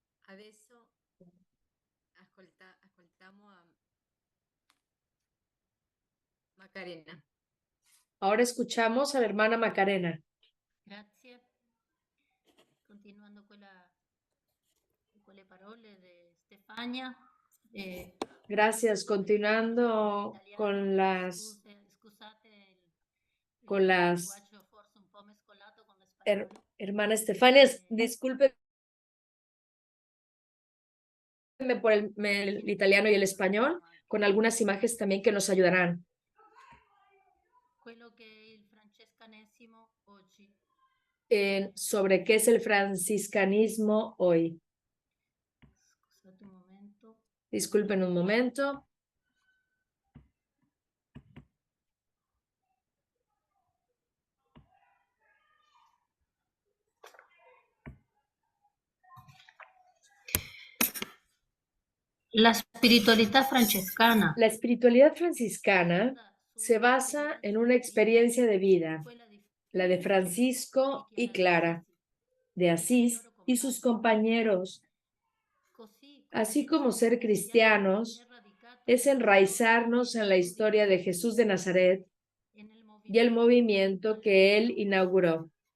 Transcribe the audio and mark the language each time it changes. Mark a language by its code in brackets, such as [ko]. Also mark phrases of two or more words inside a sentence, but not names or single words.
[it] Adesso ascoltiamo a Macarena. [es] Ahora escuchamos a la hermana Macarena. [it] Grazie. Continuando con le parole di Stefania. [es] Gracias. Continuando con las [it] linguaggio forse un po' mescolato con l'espagnolo. [es] hermana Estefania, disculpe por el italiano y el español, con algunas imágenes también que nos ayudarán. [it] Quello che è il francescanesimo oggi. [es] Sobre qué es el franciscanismo hoy. [it] Scusate un momento. [es] Disculpen un momento. [it] La spiritualità francescana. [es] La espiritualidad franciscana se basa en una experiencia de vida, la de Francisco y Clara, de Asís y sus compañeros. Así como ser cristianos es enraizarnos en la historia de Jesús de Nazaret y el movimiento que él inauguró.